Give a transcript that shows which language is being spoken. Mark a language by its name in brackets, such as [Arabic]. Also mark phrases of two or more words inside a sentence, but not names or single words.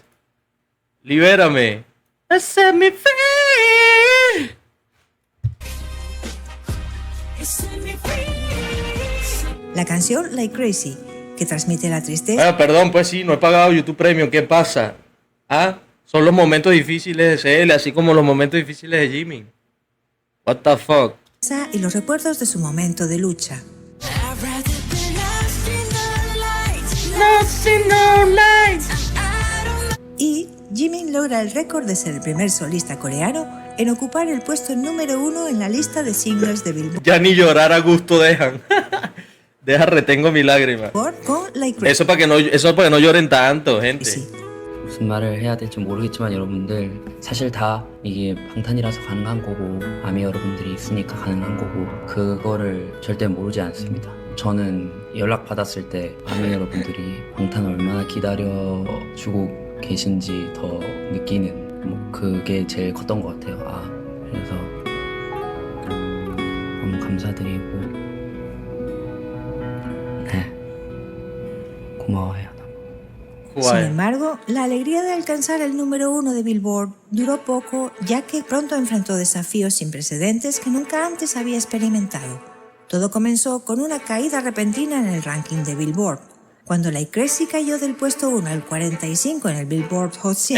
[Spanish] Libérame. [English] Set me free. [Spanish] La canción Like Crazy, que transmite la tristeza. Perdón, pues sí, no he pagado YouTube Premium. ¿Qué pasa? Son los momentos difíciles de CL, así como los momentos difíciles de Jimin. [English] What the fuck. [Spanish] Y los recuerdos de su momento de lucha. Y Jimin logra el récord de ser el primer solista coreano en ocupar el puesto número 1 en la lista de singles de Billboard. Ya ni llorar a gusto dejan. Retengo mi lágrima. Con Like Crazy. Eso para que no lloren tanto, gente. [Korean] 무슨 말을 해야 될지 모르겠지만 여러분들 사실 다 이게 방탄이라서 가능한 거고 아미 여러분들이 있으니까 가능한 거고 그거를 절대 모르지 않습니다. 저는 연락 받았을 때 아미 여러분들이 방탄 얼마나 기다려주고 계신지 더 느끼는 뭐 그게 제일 컸던 것 같아요. 그래서 너무 감사드리고 네 고마워요. [Spanish] Sin embargo, la alegría de alcanzar el número 1 de Billboard duró poco, ya que pronto enfrentó desafíos sin precedentes que nunca antes había experimentado. Todo comenzó con una caída repentina en el ranking de Billboard, cuando Like Crazy cayó del puesto 1 al 45 en el Billboard Hot 100.